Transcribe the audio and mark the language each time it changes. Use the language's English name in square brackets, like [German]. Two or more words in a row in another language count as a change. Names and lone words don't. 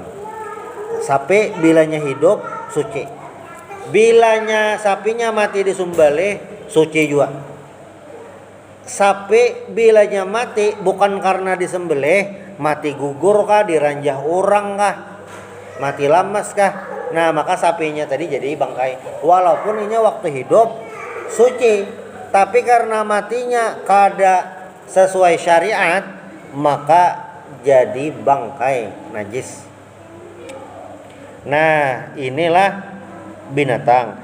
[Banjar] Sapi bilanya hidup suci, bilanya sapinya mati disumbalih suci juga. Sapi bilanya mati bukan karena disembelih, mati gugur kah, diranjah orang kah, mati lamas kah, nah maka sapinya tadi jadi bangkai. Walaupun ini waktu hidup suci, tapi karena matinya kada sesuai syariat, maka jadi bangkai najis. Nah inilah binatang.